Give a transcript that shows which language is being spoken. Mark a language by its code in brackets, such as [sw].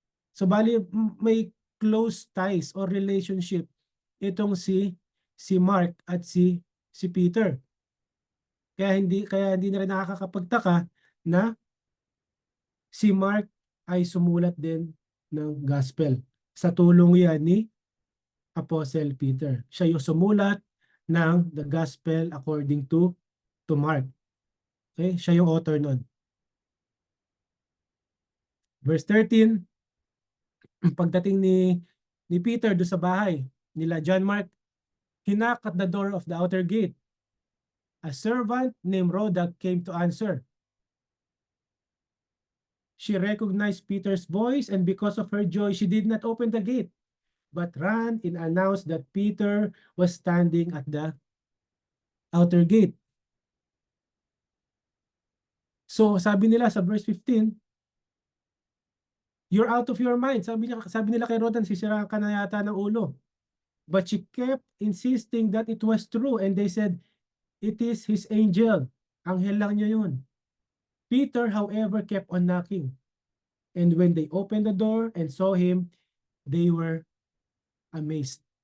[tl] So bali may [en] close ties or relationship [tl] itong si Mark at si Peter. Kaya hindi na rin nakakapagtaka na si Mark ay sumulat din ng gospel. Sa tulong yan ni Apostle Peter. Siya yung sumulat ng [en] the gospel according to Mark. [tl] Okay? Siya yung author nun. [en] Verse 13, [tl] pagdating ni Peter do sa bahay nila John Mark, [en] he knocked at the door of the outer gate. A servant named Rhoda came to answer. She recognized Peter's voice, and because of her joy, she did not open the gate, but ran and announced that Peter was standing at the outer gate. [tl] So sabi nila sa [en] verse 15, you're out of your mind. [tl] Sabi nila kay Rhoda, sisiraan ka na yata ng ulo. [en] But she kept insisting that it was true, and they said, it is his angel. [tl] Anghel lang niya yun. [en] Peter, however, kept on knocking. And when they opened the door and saw him, they were amazed.